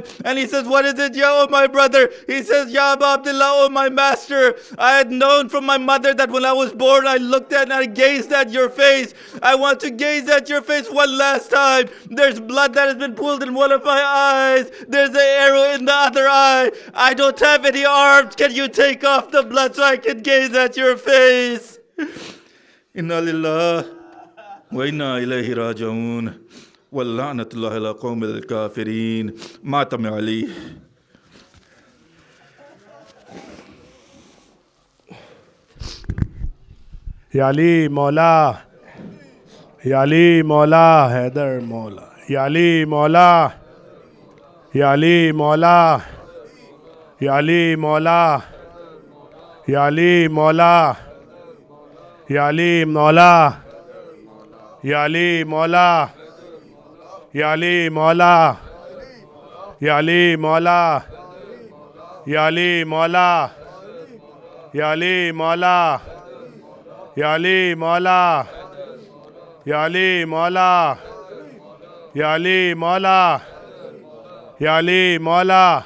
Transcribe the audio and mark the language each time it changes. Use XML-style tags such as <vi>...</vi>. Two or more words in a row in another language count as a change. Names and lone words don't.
<en>And he says, what is it, Ya, oh my brother? He says, Ya Abu Abdullah, oh my master, I had known from my mother that when I was born, I looked at and I gazed at your face. I want to gaze at your face one last time. There's blood that has been pulled in one of my eyes. There's an arrow in the other eye. I don't have any arms. Can you take off the blood so I can gaze at your face?</en> <ar>إنا لله وإنا إليه راجعون. ولعنة الله على القوم الكافرين. مأتم علي. يا علي مولا، يا علي مولا، حيدر مولا، يا علي مولا، يا علي مولا، يا علي مولا، يا علي مولا، يا علي مولا. يا علي مولا، يا علي مولا، يا علي مولا، يا علي مولا، يا علي مولا، يا علي مولا، يا علي مولا، يا علي مولا، يا علي مولا.</ar>